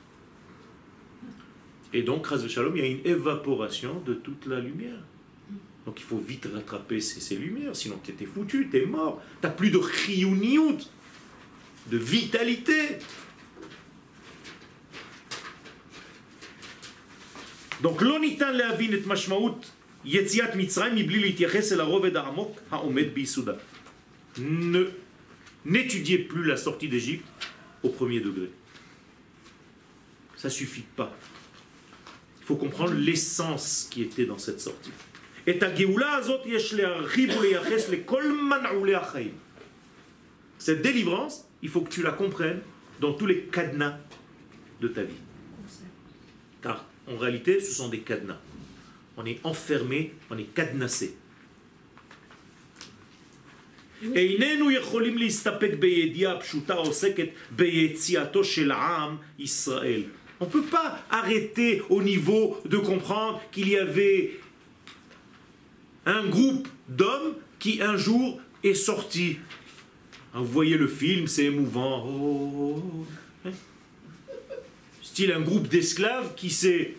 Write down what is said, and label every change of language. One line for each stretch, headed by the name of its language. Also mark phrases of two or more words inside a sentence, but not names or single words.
French: Et donc,
Hebrew: חס ושלום,
French: il y a une évaporation de toute la lumière. Donc il faut vite rattraper ces lumières, sinon tu étais foutu, tu es mort. Tu n'as plus de chiyuniyut, de vitalité. Donc,
Hebrew: לא ניתן להבין את משמעות יציאת מצרים מבלי להתייחס אל הרובד העמוק העומד ביסודה.
French: N'étudiez plus la sortie d'Égypte au premier degré. Ça ne suffit pas. Il faut comprendre l'essence qui était dans cette sortie.
Hebrew: ואת הגאולה הזאת יש להרחיב ולייחס לכל מנעולי החיים.
French: Cette délivrance, il faut que tu la comprennes dans tous les cadenas de ta vie. Car en réalité, ce sont des cadenas. On est enfermé, on est cadenassé.
Hebrew: איננו יכולים להסתפק בידיעה פשוטה עוסקת ביציאתו של עם ישראל.
French: On ne peut pas arrêter au niveau de comprendre qu'il y avait un groupe d'hommes qui un jour est sorti. Vous voyez le film, c'est émouvant. Style un groupe d'esclaves qui s'est...